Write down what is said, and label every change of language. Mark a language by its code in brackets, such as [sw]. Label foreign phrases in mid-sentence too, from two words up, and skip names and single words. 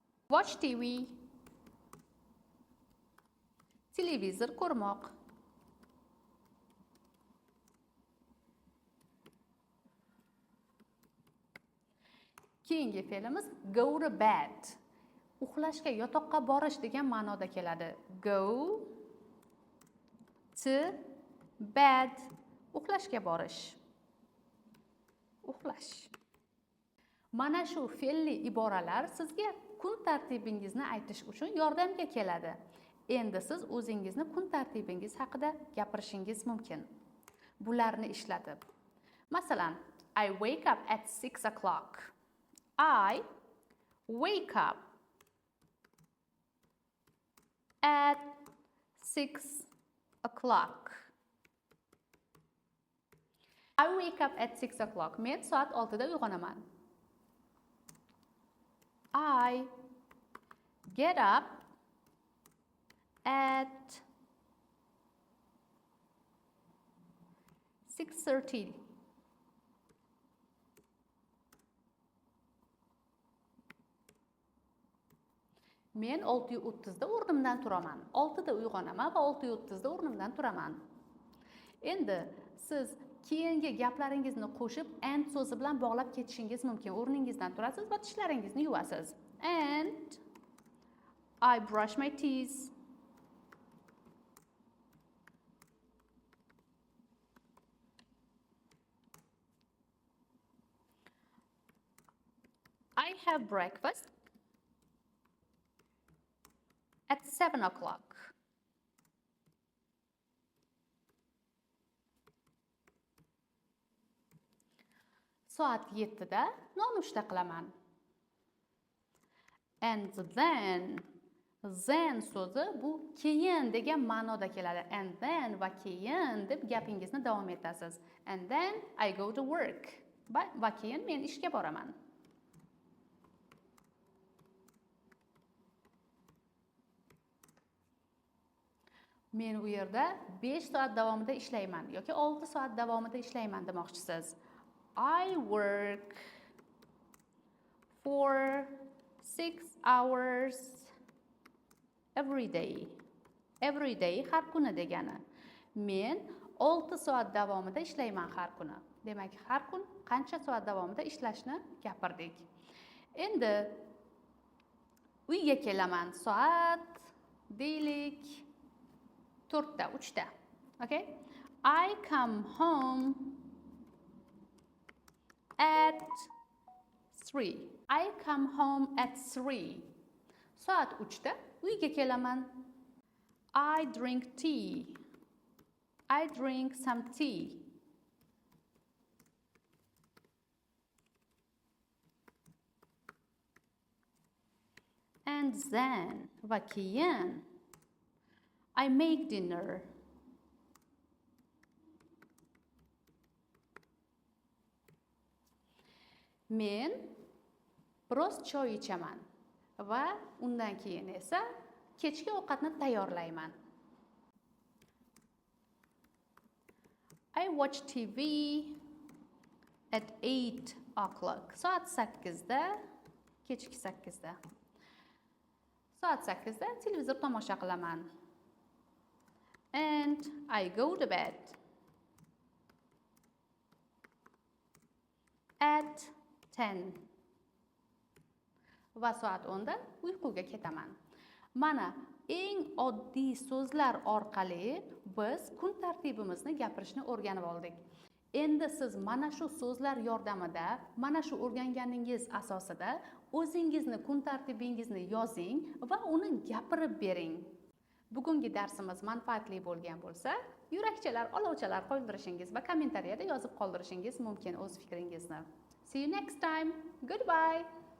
[en] Watch TV. [uz] Televizor ko'rmoq. Keyingi fe'limiz [en] go to bed. [uz] Uxlashga, yotoqqa borish degan ma'noda keladi. [en] Go to bed. [uz] Uxlashga borish. Uxlash. Mana shu fe'lli iboralar sizga kun tartibingizni aytish uchun yordamga keladi. Endi siz o'zingizni kun tartibingiz haqida gapirishingiz mumkin. Bularni ishlatib. Masalan, [en] I wake up at 6 o'clock. I wake up at 6 o'clock. I wake up at 6 o'clock. [uz] Men soat 6da uyg'onaman. [en] I get up at 6:30. [uz] Men 6:30da o'rnimdan turaman. 6da uyg'onaman va 6:30da o'rnimdan turaman. Endi siz keyingi gaplaringizni qo'shib and so'zi bilan bog'lab ketishingiz mumkin. O'rningizdan turasiz va tishlaringizni yuvasiz. [en] And I brush my teeth. I have breakfast at 7 o'clock. [uz] Soat 7da nonushta qilaman. [en] And then [uz] so'zi bu keyin degan ma'noda keladi. [en] And then [uz] va keyin deb gapingizni davom etasiz. [en] And then I go to work. [uz] Va keyin men ishga boraman. Men u yerda 5 soat davomida ishlayman yoki 6 soat davomida ishlayman demoqchisiz. I work for 6 hours every day. [en] Every day [uz] har kuni degani. Men 6 soat davomida ishlayman har kuni. Demak, har kun qancha soat davomida ishlashni gapirdik. Endi uyga kelaman. Soat deylik 4da, 3da. Okay? [en] I come home at 3. I come home at 3. [uz] Soat 3da uyga kelaman. [en] I drink tea. I drink some tea. And then [uz] va keyin [en] I make dinner. [uz] Men biroz choy ichaman va undan keyin esa kechki ovqatni tayyorlayman. [en] I watch TV at 8 o'clock. [uz] Soat 8da, kechki 8da. Soat 8da televizor tomosha qilaman. [en] And I go to bed at 10. [uz] Va soat 10da uyquga ketaman. Mana eng oddiy so'zlar orqali biz kun tartibimizni gapirishni o'rganib oldik. Endi siz mana shu so'zlar yordamida, mana shu o'rganganingiz asosida o'zingizni kun tartibingizni yozing va uni gapirib bering. Bugungi darsimiz manfaatli bo'lgan bo'lsa, yurakchalar, olovchalar qoldirishingiz va kommentariyada yozib qoldirishingiz mumkin o'z fikringizni. [en] See you next time. Goodbye.